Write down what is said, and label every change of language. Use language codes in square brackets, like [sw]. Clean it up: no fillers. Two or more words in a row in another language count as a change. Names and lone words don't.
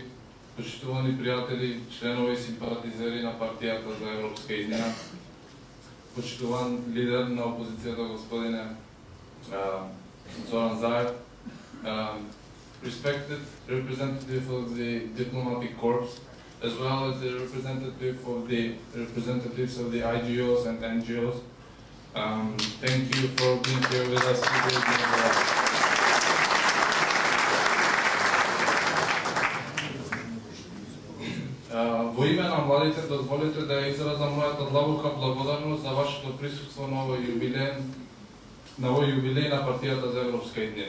[mk] почитувани пријатели, членови и симпатизери на партијата за Европска иднина, почитуван лидер на опозицијата господине Зоран Заев, [en] respected representative of the diplomatic corps, as well as the representatives of the IGOs and NGOs. Thank you for being here with us today. [mk] Во име на младите, дозволите да изразам мојата длабока благодарност за вашето присуство на овој јубилеј на партијата за Европска иднина.